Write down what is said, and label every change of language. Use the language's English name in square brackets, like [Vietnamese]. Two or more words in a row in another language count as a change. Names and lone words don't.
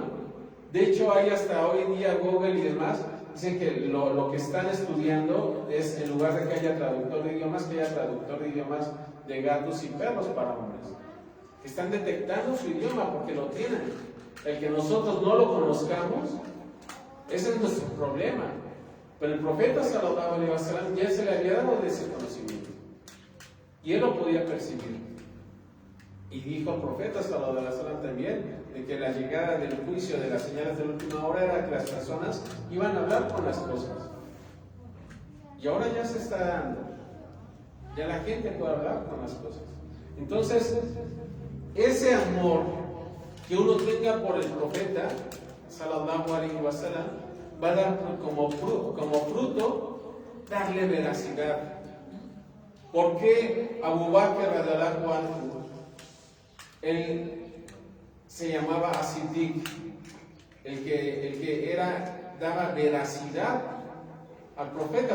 [Spanish] De hecho, hay hasta hoy en día Google y demás, dicen que lo que están estudiando es, en lugar de que haya traductor de idiomas, que haya traductor de idiomas de gatos y perros para hombres. Están detectando su idioma porque lo tienen. El que nosotros no lo conozcamos, ese es nuestro problema. Pero el profeta [Arabic] صلى الله عليه وسلم [Spanish] ya se le había dado de ese conocimiento. Y él lo podía percibir. Y dijo el profeta [Arabic] صلى الله عليه وسلم [Spanish] también de que la llegada del juicio de las señales de la última hora era que las personas iban a hablar con las cosas. Y ahora ya se está dando. Ya la gente puede hablar con las cosas. Entonces, ese amor que uno tenga por el profeta [Arabic] صلى الله عليه وسلم [Spanish] va a dar como fruto darle veracidad. ¿Por qué Abu Bakr [Arabic] رضي الله عنه, [Spanish] él se llamaba As-Siddiq, el que daba veracidad al profeta?